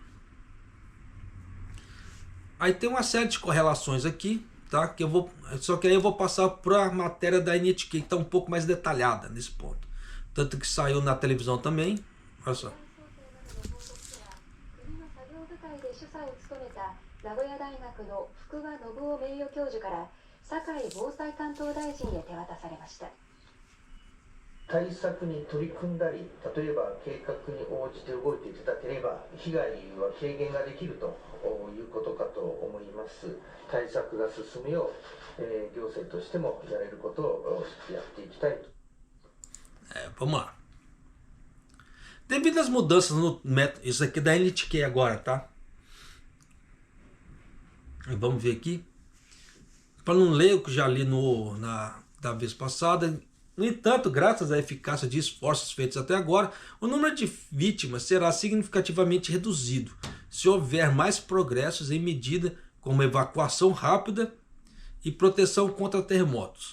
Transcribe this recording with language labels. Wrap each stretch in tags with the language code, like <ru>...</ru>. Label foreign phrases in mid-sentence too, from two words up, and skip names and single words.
<pt>Aí tem uma série de correlações aqui, tá? Só que aí eu vou passar para a matéria da NHK, que está um pouco mais detalhada nesse ponto. Tanto que saiu na televisão também. Olha só.</pt> <ja>で主催を務めた名古屋大学の福和信夫名誉教授から堺防災担当大臣へ手渡されました。対策に取り組んだり、例えば計画に応じて動いていただければ被害は軽減ができるということかと思います。対策が進むよう、行政としてもやれることをやっていきたいと。</ja> <pt>Vamos lá. Devido às mudanças no método, isso aqui é da NTK agora, tá? Vamos ver aqui. Para não ler o que já li da vez passada. No entanto, graças à eficácia de esforços feitos até agora, o número de vítimas será significativamente reduzido se houver mais progressos em medida como evacuação rápida e proteção contra terremotos.</pt>